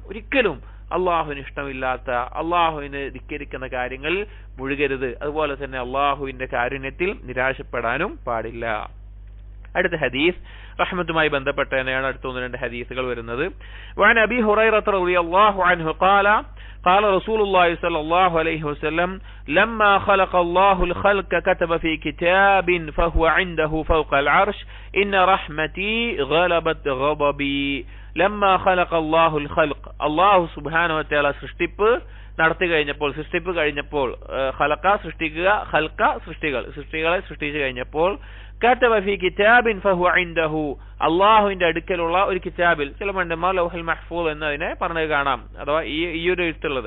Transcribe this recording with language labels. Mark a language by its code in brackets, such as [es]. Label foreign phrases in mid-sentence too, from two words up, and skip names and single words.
[ml] ഒരിക്കലും അള്ളാഹുവിന് ഇഷ്ടമില്ലാത്ത, അള്ളാഹുവിന് ധിക്കരിക്കുന്ന കാര്യങ്ങളിൽ മുഴുകരുത്. അതുപോലെ തന്നെ അള്ളാഹുവിന്റെ കാരുണ്യത്തിൽ നിരാശപ്പെടാനും പാടില്ല. അടുത്ത ഹദീസ് റഹ്മത്തുമായി ബന്ധപ്പെട്ട തന്നെയാണ്. അടുത്ത 1-2 ഹദീസുകൾ വരുന്നത്. [ar] وعن أبي هريرة رضي الله عنه قال قال رسول الله صلى الله عليه وسلم لما خلق الله الخلق كتب في كتاب فهو عنده فوق العرش إن رحمتي غلبت غضبي لما خلق الله الخلق الله سبحانه وتعالى [ml] സൃഷ്ടിപ്പ് നടത്തി കഴിഞ്ഞപ്പോൾ, സൃഷ്ടിപ്പ് കഴിഞ്ഞപ്പോൾ, ഖലഖ സൃഷ്ടിക്കുക, ഖൽഖ സൃഷ്ടികളെ സൃഷ്ടിച്ചു കഴിഞ്ഞപ്പോൾ [ar] كتب في كتاب فهو عنده [ml] അല്ലാഹുവിന്റെ അടുക്കലുള്ള ഒരു കിതാബിൽ, ചില പണ്ഡിതന്മാർ ലൗഹുൽ മഹ്ഫൂസ് എന്നതിനെ പറഞ്ഞത് കാണാം, അഥവാ ഈ ഒരു എഴുത്തുള്ളത്.